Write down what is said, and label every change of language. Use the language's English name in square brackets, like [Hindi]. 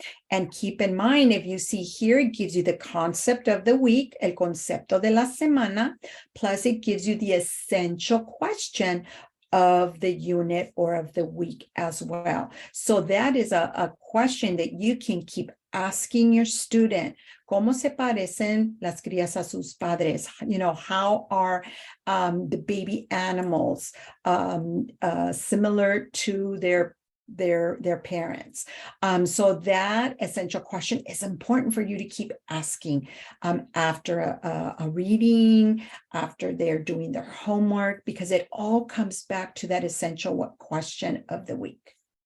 [English] And keep in mind, if you see here, it gives you the concept of the week, [Spanish] el concepto de la semana, [English] plus it gives you the essential question of the unit or of the week as well. So that is a question that you can keep asking your student. [Spanish] ¿Cómo se parecen las crías a sus padres? [English] How are the baby animals similar to their parents? So that essential question is important for you to keep asking after a reading, after they're doing their homework, because it all comes back to that essential question of the week.